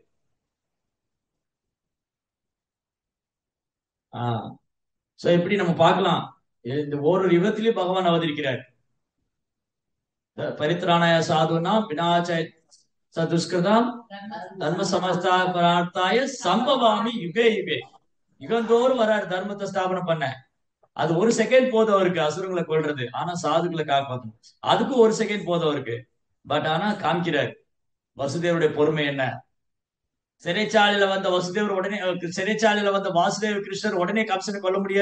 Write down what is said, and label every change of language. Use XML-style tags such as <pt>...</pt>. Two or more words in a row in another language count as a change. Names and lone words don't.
<ta>ஆஹ் சோ இப்படி நம்ம பார்க்கலாம். இந்த ஒரு யுகத்திலேயே பகவான் அவதரிக்கிறார்.</ta> <sa>परित्राणाय साधूनाम् विनाशाय चदुष्कृताम् धर्म संस्थाय सम्भवामि युगे युगे.</sa> <ta>யுகந்தோறும் வராரு தர்மத்தை ஸ்தாபனம் பண்ண. அது ஒரு செகண்ட் போதும் அவருக்கு அசுரங்களை கொள்றது. ஆனா சாதுக்களை காப்பாற்றணும், அதுக்கு ஒரு செகண்ட் போதும் அவருக்கு. பட் ஆனா காமிக்கிறார் வசுதேவருடைய பொறுமை என்ன. சிறைச்சாலையில வந்த வசுதேவர் உடனே, சிறைச்சாலையில வந்த வாசுதேவ கிருஷ்ணர் உடனே கம்சனை கொல்ல முடியாது.</ta>